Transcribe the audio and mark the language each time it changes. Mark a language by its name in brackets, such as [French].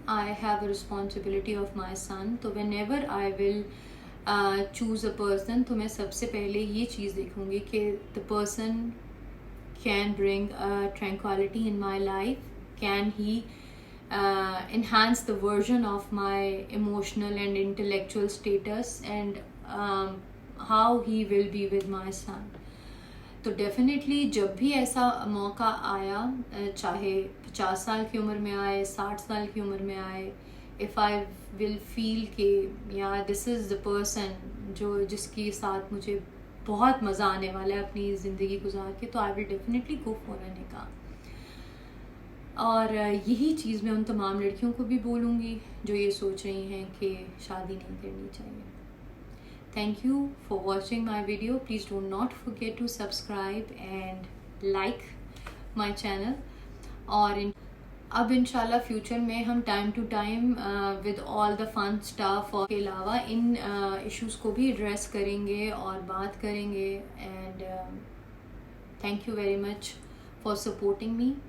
[English] I have a responsibility of my son. تو whenever I will choose a person, [Urdu] تو میں سب سے پہلے یہ چیز دیکھوں گی کہ [English] the person can bring tranquility in my life. Can he enhance the version of my emotional and intellectual status, and how he will be with my son. [Urdu] تو ڈیفینیٹلی جب بھی ایسا موقع آیا، چاہے 50 سال کی عمر میں آئے، 60 سال کی عمر میں آئے، [English] if I will feel کہ یا this is the person [Urdu] جس کے ساتھ مجھے بہت مزہ آنے والا ہے اپنی زندگی گزار کے، تو [English] I will definitely go for a nikah. [Urdu] اور یہی چیز میں ان تمام لڑکیوں کو بھی بولوں گی جو یہ سوچ رہی ہیں کہ شادی نہیں کرنی چاہیے۔ [English] Thank you for watching my video. Please do not forget to subscribe and like my channel. [Urdu] اور اب انشاءاللہ فیوچر میں ہم time to time [English] with all the fun stuff [Urdu] اور کے علاوہ ان ایشوز کو بھی ایڈریس کریں گے اور بات کریں گے۔ [English] And thank you very much for supporting me.